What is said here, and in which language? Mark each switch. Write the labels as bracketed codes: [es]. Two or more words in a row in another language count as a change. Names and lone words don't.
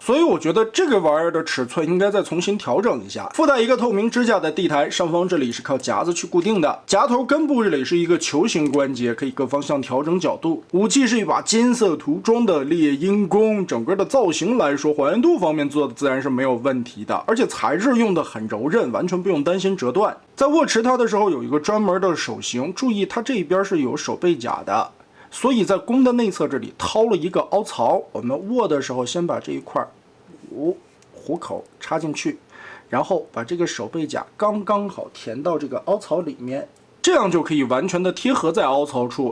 [zh] 所以我覺得這個玩意兒的尺寸應該再重新調整一下。附帶一個透明支架的地台，上方這裡是靠夾子去固定的。夾頭根部這裡是一個球形關節，可以各方向調整角度。武器是一把金色塗裝的獵鷹弓，整個的造型來說，還原度方面做的自然是沒有問題的，而且材質用的很柔韌，完全不用擔心折斷。在握持它的时候有一个专门的手型，注意它這邊是有手背甲的， 所以在弓的内側這裡掏了一個凹槽，我們握的時候先把這一塊虎口插進去，然後把這個手背甲剛剛好填到這個凹槽裡面，這樣就可以完全的貼合在凹槽處。